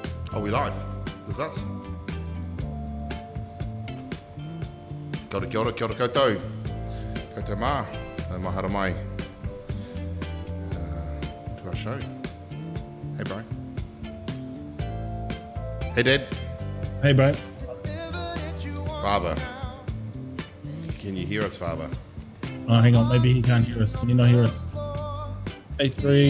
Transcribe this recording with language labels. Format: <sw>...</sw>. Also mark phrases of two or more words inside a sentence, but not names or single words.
<en>Are we live? Is us?</en> <mi>Kia ora koutou. Koutou mā. Mahara mai.</mi> <en>To our show. Hey, bro. Hey, Dad. Hey, bro. Father. Can you hear us, Father? Oh, hang on. Maybe he can't hear us. Can you not hear us? Hey, 3.</en>